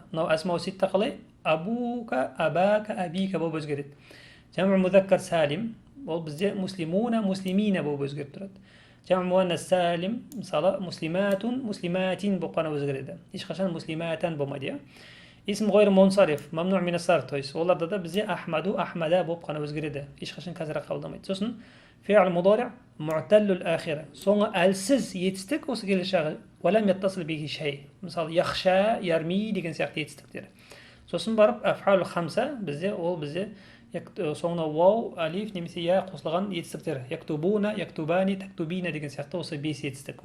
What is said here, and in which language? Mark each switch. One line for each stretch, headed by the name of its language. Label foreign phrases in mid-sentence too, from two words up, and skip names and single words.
Kazakh: Мынау
Arabic: الأسماء الستة
Kazakh: қалай?
Arabic: أبوك، أباك، أبيك
Kazakh: болып өзгереді.
Arabic: جمع مذكر سالم,
Kazakh: ол бізде
Arabic: مسلمون، مسلمين
Kazakh: болып өзгеріп тұрады.
Arabic: جمع مؤنث سالم,
Kazakh: мысалы
Arabic: مسلماتٌ، مسلماتٍ
Kazakh: болып қана өзгереді. Ешқашан муслиматан болмайды.
Arabic: اسم غير منصرف، ممنوع من الصرف,
Russian: то есть
Kazakh: оларда да бізде
Arabic: أحمدُ، أحمدَ
Kazakh: болып қана өзгереді. Ешқашан кәсіра қабылдамайды. Сосын
Arabic: فعل مضارع معتل الآخر.
Kazakh: Соңы әлсіз етістік осы келешегі
Arabic: ولم يتصل به شيء.
Kazakh: Мысалы
Arabic: يخشى، يرمي
Kazakh: деген сияқты етістіктер. Сосын барып
Arabic: أفعال خمسة
Kazakh: бізде соңына вау, алиф немесе я қосылған етістіктер.
Arabic: يكتبون، يكتبان، تكتبين
Kazakh: деген сияқты осы 5 етістік.